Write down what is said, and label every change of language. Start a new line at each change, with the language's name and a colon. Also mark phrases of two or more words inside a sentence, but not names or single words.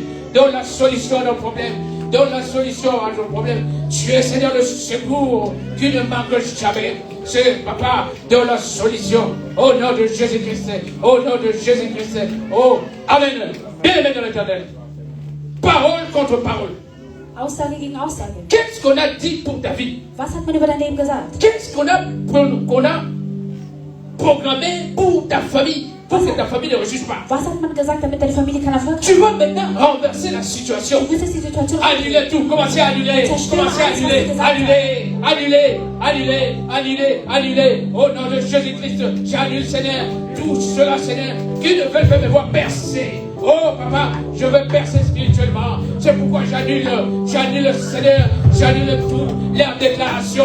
French: Donne la solution à nos problèmes. Donne la solution à nos problèmes. Tu es, Seigneur, le secours qui ne manque jamais. C'est, Papa, donne la solution. Au nom de Jésus-Christ. Au nom de Jésus-Christ. Oh, Amen. Bien-aimé dans l'éternel. Parole contre parole.
German: Aussage gegen Aussage.
French: Qu'est-ce qu'on a dit pour ta vie?
German: Was hat man über dein Leben gesagt?
French: Qu'est-ce qu'on a programmé pour ta famille? Pour que ta famille ne refuse pas.
German: Was hat man gesagt, damit deine Familie keinen Erfolg hat?
French: Tu vas maintenant renverser la situation.
German: Du wirst jetzt die Situation
French: Annuler tout. Commencez à annuler. Commencez à annuler. Annuler. Annuler. Annuler. Annuler. Annuler. Au nom de Jésus-Christ, j'annule, Seigneur, tout cela, Seigneur, qui ne veulent pas me voir percer. Oh, Papa, je veux percer spirituellement. C'est pourquoi j'annule, Seigneur, j'annule tout, leurs déclarations.